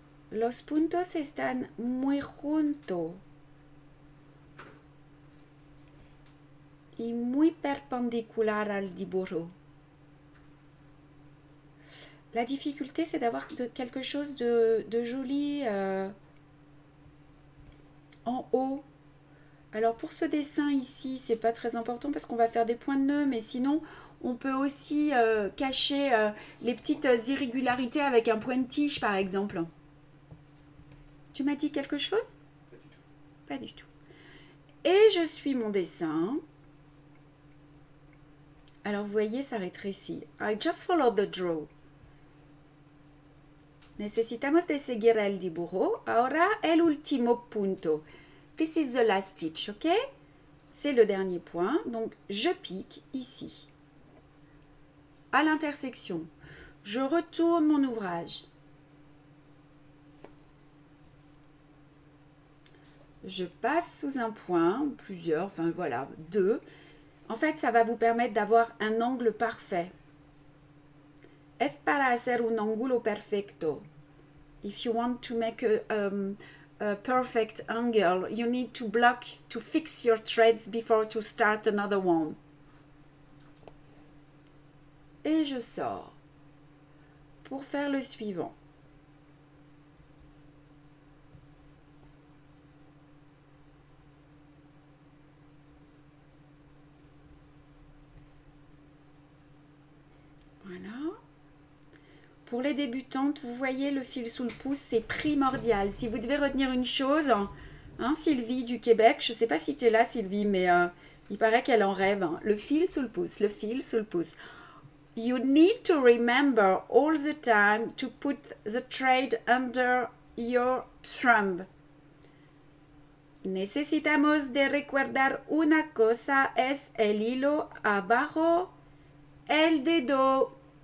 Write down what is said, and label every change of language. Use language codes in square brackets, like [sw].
[es] Los puntos están muy juntos y muy perpendicular al dibujo. [fr] La difficulté, c'est d'avoir quelque chose de joli en haut. Alors pour ce dessin ici, c'est pas très important parce qu'on va faire des points de nœud, mais sinon on peut aussi cacher les petites irrégularités avec un point de tige par exemple. Tu m'as dit quelque chose? Pas du tout. Et je suis mon dessin. Alors, vous voyez, ça rétrécit. [en] I just follow the draw. [es] Necesitamos de seguir el dibujo. Ahora el último punto. [en] This is the last stitch, ok? [fr] C'est le dernier point. Donc, je pique ici. À l'intersection. Je retourne mon ouvrage. Je passe sous un point, plusieurs, enfin voilà, deux. En fait, ça va vous permettre d'avoir un angle parfait. [es] Es para hacer un ángulo perfecto. [en] If you want to make a perfect angle, you need to block, to fix your threads before to start another one. [fr] Et je sors pour faire le suivant. Voilà. Pour les débutantes, vous voyez le fil sous le pouce, c'est primordial. Si vous devez retenir une chose, hein, Sylvie du Québec, je ne sais pas si tu es là Sylvie, mais il paraît qu'elle en rêve. Hein. Le fil sous le pouce, le fil sous le pouce. [en] You need to remember all the time to put the thread under your thumb. [es] Necesitamos de recordar una cosa, es el hilo abajo el dedo.